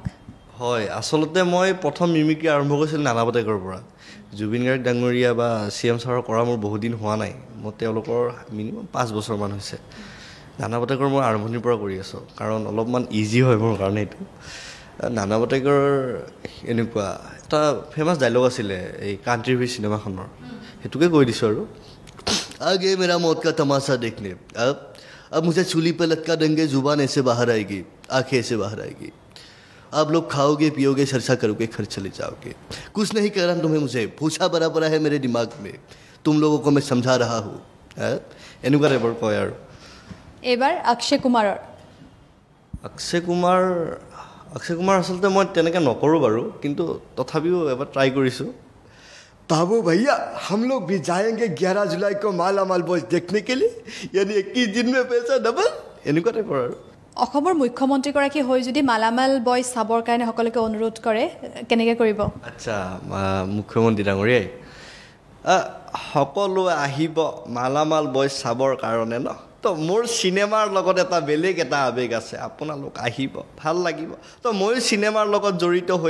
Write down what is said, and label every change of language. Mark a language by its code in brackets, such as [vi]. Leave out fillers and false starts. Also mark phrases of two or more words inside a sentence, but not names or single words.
[as] হয় আচলতে মই প্ৰথম মিমিক্ৰি আৰম্ভ কৰিছিলোঁ নানা পাটেকাৰৰ পৰা জুবিন গাৰ্গ ডাঙৰীয়া বা CM ছাৰৰ কৰা মোৰ বহুত দিন হোৱা নাই মই তেওঁলোকৰ মিনিমাম 5 বছৰমান হৈছে নানা পাটেকৰ মই আৰম্ভণিৰ পৰা কৰি আছোঁ কাৰণ অলপমান ইজি হয় মোৰ কাৰণে এইটো নানা পাটেকৰ এনেকুৱা এটা ফেমাছ ডাইলগ আছিলে এই কাণ্ট্ৰি ভি চিনেমাখনৰ সেইটোকে কৈ দিছোঁ আৰু [hi] আগে মেৰা মौत का तमाशा देखने अब मुझे चूली पे लटका देंगे जुबान ऐसे बाहर आएगी आंखें ऐसे बाहर आएगी आप लोग खाओगे पियोगे चर्चा करोगे घर चले जाओगे कुछ नहीं कह रहा तुम्हें मुझे पूछा बड़ा बड़ा है मेरे दिमाग में तुम लोगों को मैं समझा रहा हूँ [as] এনেকুৱা টাইপৰ কয় আৰু এইবাৰ অক্ষয় কুমাৰৰ অক্ষয় কুমাৰ আচলতে মই তেনেকৈ নকৰোঁ বাৰু কিন্তু তথাপিও এবাৰ ট্ৰাই কৰিছোঁ [hi] बाबू भैया हम लोग भी जाएंगे 11 जुलाई को मालामाल बॉयज देखने के लिए यानी 21 दिन में पैसा डबल [as] এনেকুৱা টাইপৰ আৰু অসমৰ মুখ্যমন্ত্ৰীগৰাকী হৈ যদি মালামাল বয়জ চাবৰ কাৰণে সকলোকে অনুৰোধ কৰে কেনেকৈ কৰিব আচ্ছা মুখ্যমন্ত্ৰী ডাঙৰীয়াই সকলোৱে আহিব মালামাল বয়জ চাবৰ কাৰণে ন তো মোৰ চিনেমাৰ লগত এটা বেলেগ এটা আৱেগ আছে আপোনালোক আহিব ভাল লাগিব তো ময়ো চিনেমাৰ লগত জড়িত হৈ